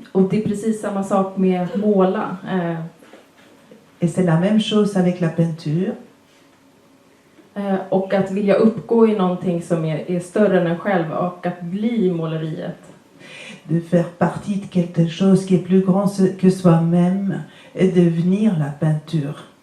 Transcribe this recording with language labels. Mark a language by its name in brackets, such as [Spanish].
[Swedish] Och det är precis samma sak med att måla. [French] Et c'est la même chose avec la peinture. [Swedish] Och att vilja uppgå i någonting som är större än en själv och att bli måleriet. [French] De faire partie de quelque chose qui est plus grand que soi-même et devenir la peinture.